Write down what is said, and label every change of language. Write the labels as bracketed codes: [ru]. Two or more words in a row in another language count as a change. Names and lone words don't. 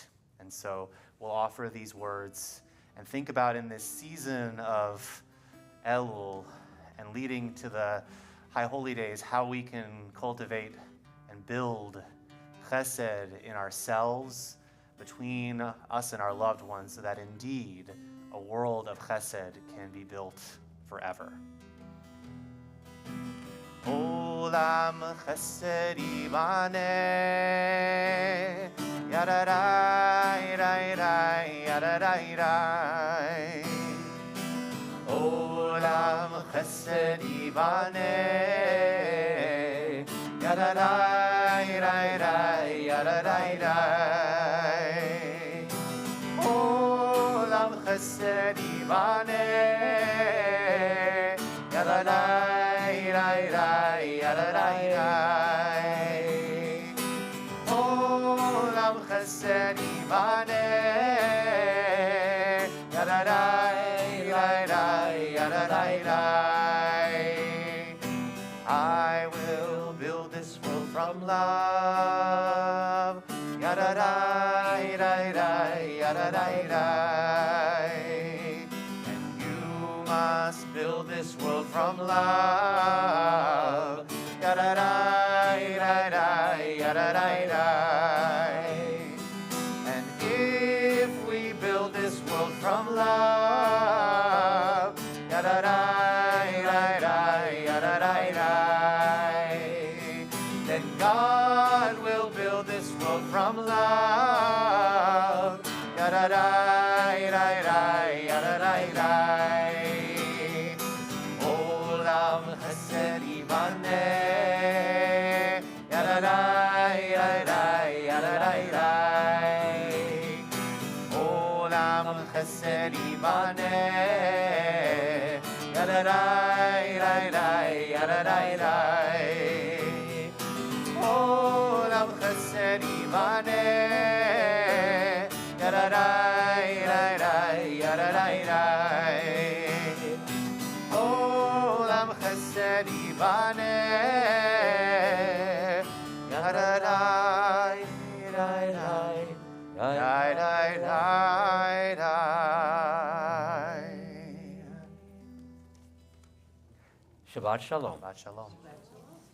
[en] And so we'll offer these words and think about in this season of Elul and leading to the High Holy Days how we can cultivate and build chesed in ourselves, between us and our loved ones, so that indeed a world of chesed can be built forever. [he] עולם חסד יבנה, yadarai, rai, yadarai, rai. עולם חסד יבנה, yadarai, rai, yadarai, rai. עולם חסד יבנה, yadarai, rai, yadarai, rai. עולם חסד יבנה, yadarai, rai, yadarai, rai. [en] I will build this world from love. Yadarai, rai, rai, yadarai, rai. And you must build this world from love. Yadarai, rai, rai, yadarai, rai. And if we build this world from love, yadarai, rai, rai, yadarai, rai, then God will build this world from love. Yadarai, rai, rai, yadarai, rai. [he] עולם חסד יבנה, yadarai, rai, rai, yadarai, rai. עולם חסד יבנה, yadarai, rai, rai, yadarai, rai. עולם חסד יבנה, yadarai, rai, rai, yadarai, rai. עולם חסד יבנה, yadarai, rai, rai, rai, rai, rai, rai. שבת שלום. שבת שלום.